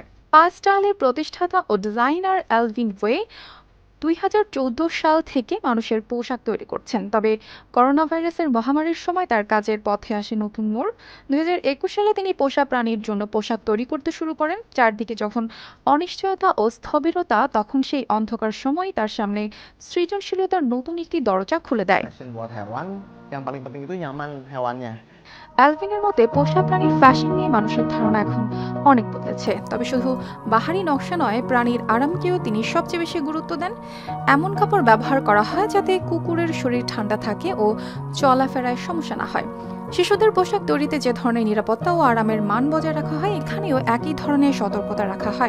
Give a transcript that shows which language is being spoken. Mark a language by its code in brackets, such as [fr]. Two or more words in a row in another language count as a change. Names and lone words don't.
[bn] পা স্টাইলের প্রতিষ্ঠাতা ও ডিজাইনার অ্যালভিন ওয়ে ২০১৪ সাল থেকে মানুষের পোশাক তৈরি করছেন, তবে করোনা ভাইরাসের মহামারীর সময় তার কাজের পথে আসে নতুন মোড়। ২০২১ সালে তিনি পোষা প্রাণীর জন্য পোশাক তৈরি করতে শুরু করেন। চারদিকে যখন অনিশ্চয়তা ও স্থবিরতা, তখন সেই অন্ধকার সময় তার সামনে সৃজনশীলতার নতুন একটি দরজা খুলে দেয়। [id] Fashion buat hewan, yang paling penting itu nyaman hewannya. [bn] অ্যালভিনের মতে পোষা প্রাণীর ফ্যাশন নিয়ে মানুষের ধারণা এখন অনেক বদলেছে, তবে শুধু বাহারি নকশা নয়, প্রাণীর আরামকেও তিনি সবচেয়ে বেশি গুরুত্ব দেন। এমন কাপড় ব্যবহার করা হয় যাতে কুকুরের শরীর ঠান্ডা থাকে ও চলাফেরায় সমস্যা না হয়। শিশুদের পোশাক তৈরিতে যে ধরনের নিরাপত্তা ও আরামের মান বজায় রাখা হয়, এখানেও একই ধরনের সতর্কতা রাখা হয়।